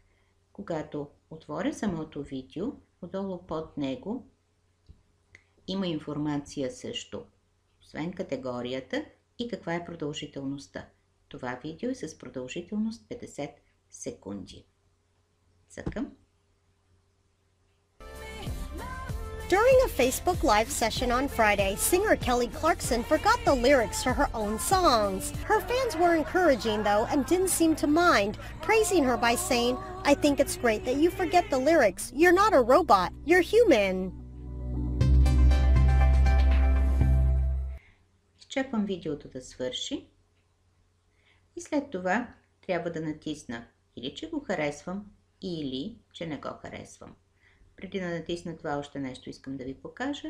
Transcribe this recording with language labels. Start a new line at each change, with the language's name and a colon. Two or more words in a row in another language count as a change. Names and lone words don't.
Bulgarian: Когато отворя самото видео, отдолу под него има информация също, освен категорията и каква е продължителността. Това видео е с продължителност 50 секунди. Цъкам.
English: During a Facebook Live session on Friday, singer Kelly Clarkson forgot the lyrics to her own songs. Her fans were encouraging, though, and didn't seem to mind, praising her by saying, "I think it's great that you forget the lyrics. You're not a robot, you're human."
Bulgarian: Изчаквам видеото да свърши и след това трябва да натисна или че го харесвам, или че не го харесвам. Преди да натисна това, още нещо искам да ви покажа.